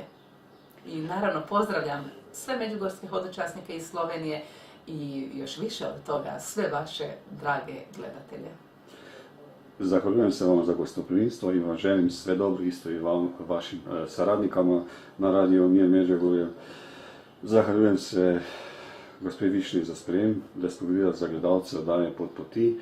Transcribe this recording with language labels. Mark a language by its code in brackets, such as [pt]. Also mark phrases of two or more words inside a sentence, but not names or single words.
[hr] I naravno pozdravljam sve međugorske hodočasnike iz Slovenije i još više od toga sve vaše drage gledatelje. Zahvaljujem se vam za gostoprimstvo i vam želim sve dobro isto i vam, vašim saradnikama na Radio Mir Međugorje. [sl] Zahvaljujem se gospe Višnji za sprejem, da ste bili za gledalce oddaje Pot poti.